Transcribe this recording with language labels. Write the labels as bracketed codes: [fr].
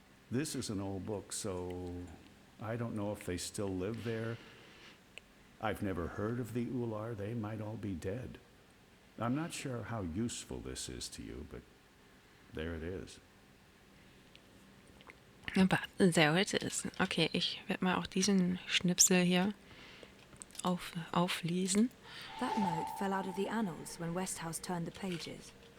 [en] This is an old book, so I don't know if they still live there. I've never heard of the Ular. They might all be dead. I'm not sure how useful this is to you, but there it is. Aber there it is. [de] Okay, ich werde mal auch diesen Schnipsel hier auflesen. [en] That note fell out of the annals when Westhouse turned the pages.